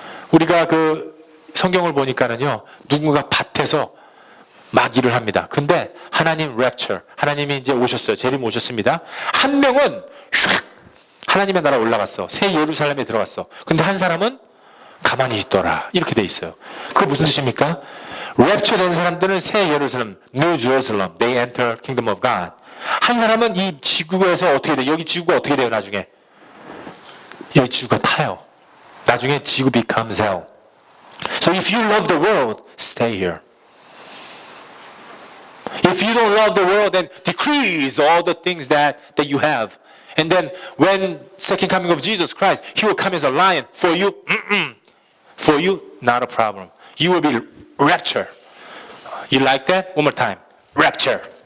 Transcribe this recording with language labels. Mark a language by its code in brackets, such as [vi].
[ko] 우리가 그 성경을 보니까는요, 누군가 밭에서 막 일을 합니다. 근데 하나님 랩처, 하나님이 이제 오셨어요. 재림 오셨습니다. 한 명은 휙 하나님의 나라 올라갔어. 새 예루살렘에 들어갔어. 근데 한 사람은 가만히 있더라. 이렇게 돼 있어요. 그게 무슨 뜻입니까? 랩처 된 사람들은 새 예루살렘, [en] New Jerusalem, they enter kingdom of God. [ko] 한 사람은 이 지구에서 어떻게 돼? 여기 지구가 어떻게 돼요? 나중에 여기 지구가 타요. 나중에 지구 [en] becomes hell. So if you love the world, stay here. If you don't love the world, then decrease all the things that you have. And then when second coming of Jesus Christ, He will come as a lion. For you, for you, not a problem. You will be rapture. You like that? One more time. Rapture.